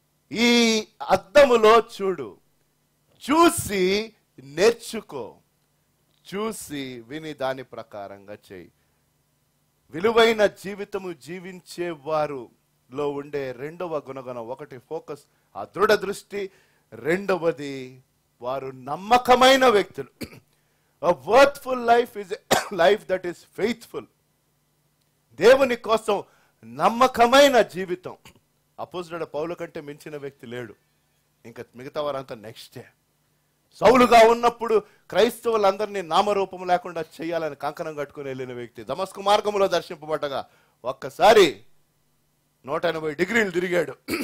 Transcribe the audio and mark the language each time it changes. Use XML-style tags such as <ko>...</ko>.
<te>ఈ అద్దములో చూడు, చూసి నేర్చుకో, చూసి విని దాని ప్రకారంగా చేయి. విలువైన జీవితము జీవించే వారులో ఉండే రెండవ గుణగణం, ఒకటి ఫోకస్, ఆ దృఢ దృష్టి. రెండవది, వారు నమ్మకమైన వ్యక్తులు.</te> <en>A worthful life is a life that is faithful.</en> <te>దేవుని కోసం నమ్మకమైన జీవితం. అపోజిట్ పౌలు కంటే మించిన వ్యక్తి లేడు, ఇంకా మిగతా వారంతా నెక్స్టే. సౌలుగా ఉన్నప్పుడు క్రైస్తవులందరినీ నామరూపం లేకుండా చేయాలని కంకణం కట్టుకుని వెళ్ళిన వ్యక్తి. దమస్కు మార్గంలో దర్శింపబడ్డగా ఒక్కసారి 180 డిగ్రీలు తిరిగాడు.</te>